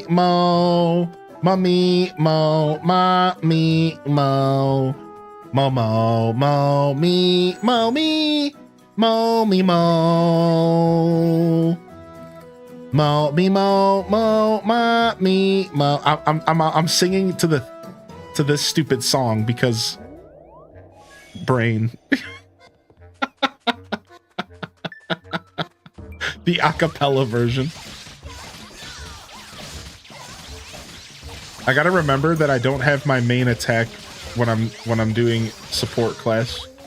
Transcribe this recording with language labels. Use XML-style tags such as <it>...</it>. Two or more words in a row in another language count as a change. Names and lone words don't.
<en>mo mommy mo ma me mo mo me mo me Mo me mo. Mo me mo mo ma me mo. I'm singing to this stupid song because brain. The acapella version. I gotta remember that I don't have my main attack when I'm doing support class.</en>